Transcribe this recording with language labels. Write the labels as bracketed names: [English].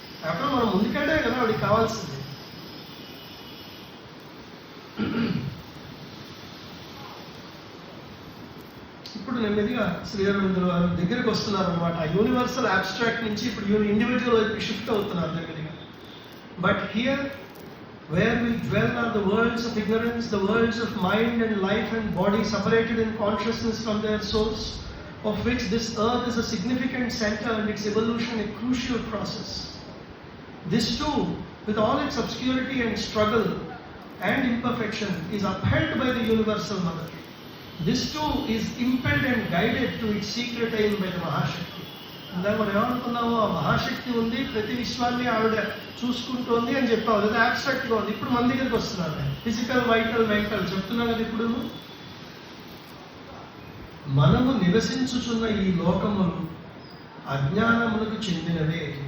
[Telugu] అప్పుడు మనం ముందుకెళ్ళే కదా వాడికి కావాల్సింది. ఇప్పుడు నెమ్మదిగా శ్రీ అరవిందుల వారి దగ్గరికి వస్తున్నారు అనమాట. యూనివర్సల్ అబ్స్ట్రాక్ట్ నుంచి ఇప్పుడు ఇండివిజువల్ వైపు షిఫ్ట్ అవుతున్నారు నెమ్మదిగా. [English] But here where we dwell are the worlds of ignorance, the worlds of mind and life and body separated in consciousness from their source, of which this earth is a significant center and its evolution a crucial process. This too, with all its obscurity and struggle and imperfection, is upheld by the Universal Mother. This too is impelled and guided to its secret aim by the Mahashakti. [Telugu] ఇందాక మనం ఏమనుకున్నాము, ఆ మహాశక్తి ఉంది, ప్రతి విశ్వాన్ని ఆవిడ చూసుకుంటోంది అని చెప్పాము. లేదా యాబ్స్ట్రాక్ట్గా ఉంది. ఇప్పుడు మన దగ్గరికి వస్తున్నారు. ఫిజికల్, వైటల్, మెంటల్ చెప్తున్నాం కదా. ఇప్పుడు మనము నివసించుచున్న ఈ లోకములు అజ్ఞానములకు చెందినవే.